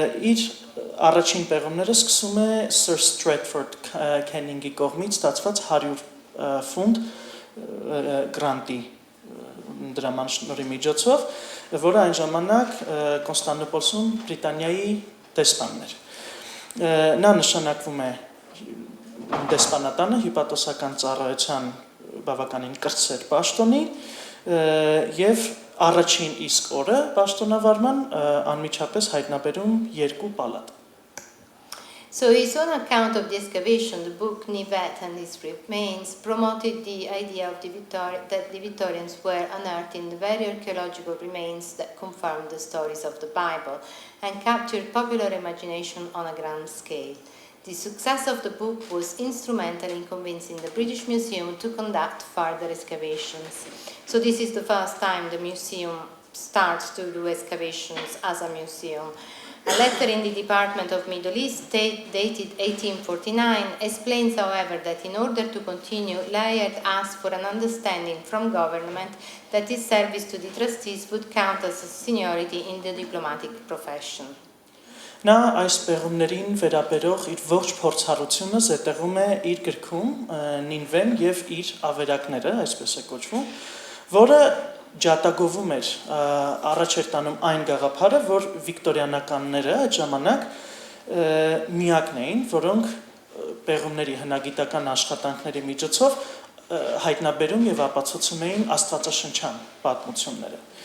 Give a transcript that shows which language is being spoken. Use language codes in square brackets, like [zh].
[hy] Իր առաջին պեղումները սկսում է Sir Stratford Canning-ի կողմից ստացված 100 ֆունտ գրանտի դրամանշնորհի միջոցով, որը այն ժամանակ Կոնստանդնուպոլսում Բրիտանիայի դեսպանն էր։ Նա նշանակվում է դեսպանատանը հիպատոսական ծառայության բավականին կրտսեր պաշտոնի եւ առաջին իսկ օրը պաշտոնավարման անմիջապես հայտնաբերում երկու պալատ։ [en] So his own account of the excavation, the book Nivet and His Remains, promoted the idea of that the Victorians were unearthing the very archaeological remains that confirmed the stories of the Bible and captured popular imagination on a grand scale. The success of the book was instrumental in convincing the British Museum to conduct further excavations. So this is the first time the museum starts to do excavations as a museum. A letter in the Department of Middle East, dated 1849, explains, however, that in order to continue, Layard asked for an understanding from government that his service to the trustees would count as a seniority in the diplomatic profession. [hy] Նա այս պեղումներին վերաբերող իր ողջ փորձառությունը զետեղում է իր գրքում Նինվեն եւ իր ավերակները, այսպես է կոչվում, որը ջատագովում էր առաջ էր տանում այն գաղափարը, որ վիկտորիանականները այդ ժամանակ միակն էին, որոնք պեղումների հնագիտական աշխատանքների միջոցով հայտնաբերում եւ ապացուցում էին աստվածաշնչյան պատմությունները։